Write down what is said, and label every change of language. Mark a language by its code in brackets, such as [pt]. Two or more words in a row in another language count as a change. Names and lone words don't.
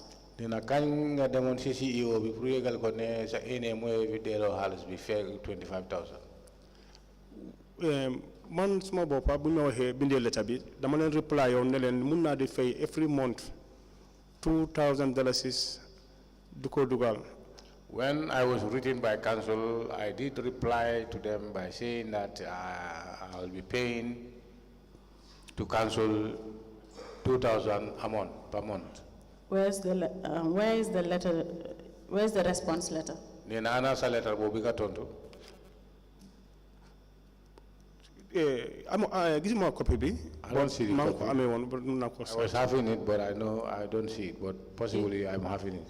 [wo] Dina kañ nga demoon si CEO bi pour yëgal ko ne sa ene mooy bi delloo xaalis bi fee 25,000. man suma boppa bu ñu waxee bindee letter bi dama leen reply yoon ne leen mun naa di fay [en] every month [wo] $2,000 du ko dugal. [en] When I was written by council, I did reply to them by saying that I will be paying to council 2,000 a month per month. Where is the letter? Where's the response letter? [wo] Nena ana sa letter bo biga tonto. [en] Give me a copy bi. I don't see the copy. I was having it, but I know I don't see it. But possibly I'm having it.